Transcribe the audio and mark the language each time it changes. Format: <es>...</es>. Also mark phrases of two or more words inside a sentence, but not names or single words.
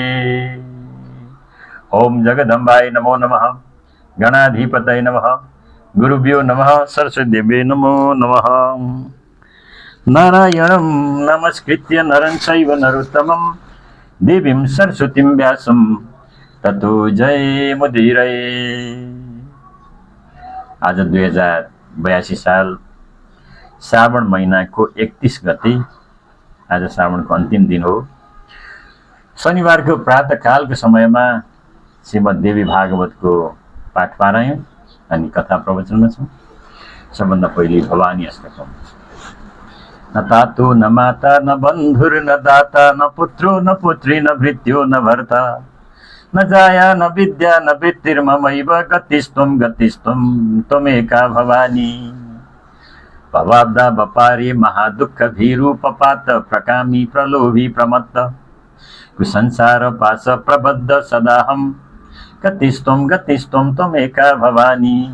<sa>ॐ जगदम्बाय नमो नमः गणाधिपतये नमः गुरुभ्यो नमः सरस्वतीदेव्यै नमो नमः नारायणं नमस्कृत्य नरं चैव नरोत्तमं देवीं सरस्वतीं व्यासं ततो जयमुदीरये।</sa> <ne>आज 2082 साल श्रावण महिनाको 31 गते, आज श्रावणको अन्तिम दिन हो। शनिबारको प्रातःकालको समयमा श्रीमद्देवी भागवतको पाठ पारायण अनि कथा प्रवचनमा छौँ। सबभन्दा पहिले भवानी अष्टकम्।</ne> <sa>न तातो न माता न बन्धुर न दाता न पुत्रो न पुत्री न भृत्यो न भर्ता न जाया न विद्या न वृत्तिर्ममैव गतिस्त्वं त्वमेका भवानी। भवाब्दा बपारे महादुःखभीरूपपात प्रकामी प्रलोभी प्रमत्त कुसंसार पाश प्रबद्ध सदाहं गतिस्त्वं त्वमेका भवानी।</sa>